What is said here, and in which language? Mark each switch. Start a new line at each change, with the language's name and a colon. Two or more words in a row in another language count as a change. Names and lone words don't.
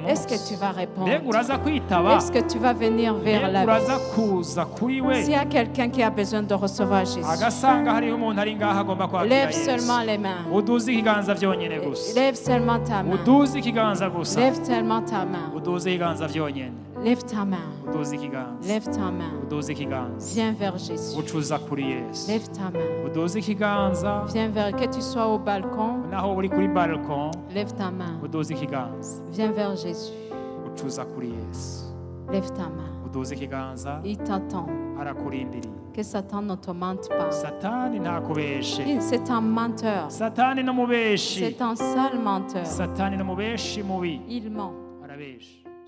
French: Est-ce que
Rundi: munsi
French: tu vas
Rundi: mbega
French: répondre?
Rundi: uraza kwitaba
French: Est-ce que tu vas venir vers
Rundi: mbega
French: la
Rundi: uraza
French: vie?
Rundi: kuza kuri we
French: S'il y a quelqu'un qui a besoin de recevoir Jésus,
Rundi: agasanga hariho umuntu ari ngaho agomba kwakira
French: lève
Rundi: yesu
French: seulement les mains.
Rundi: uduze ikiganza byonyine gusa
French: Lève seulement ta main.
Rundi: uduze ikiganza gusa
French: Lève seulement ta main.
Rundi: uduze ikiganza byonyine
French: Lève ta main.
Rundi: uduze ikiganza
French: Lève ta main.
Rundi: uduze ikiganza
French: Viens vers Jésus.
Rundi: ucuza kuri yesu
French: Lève ta main.
Rundi: uduze ikiganza
French: Viens vers, que tu sois au balcon,
Rundi: naho uri kuri balcon
French: lève ta main.
Rundi: uduze ikiganza
French: Viens vers Jésus.
Rundi: ucuza kuri yesu
French: Lève ta main.
Rundi: uduze ikiganza
French: Il t'attend.
Rundi: arakurindiriye
French: Que Satan ne te mente pas.
Rundi: satani ntakubeshe
French: C'est un menteur.
Rundi: satani n'umubeshi
French: C'est un sale menteur.
Rundi: satani n'umubeshi mubi
French: Il ment.
Rundi: arabesha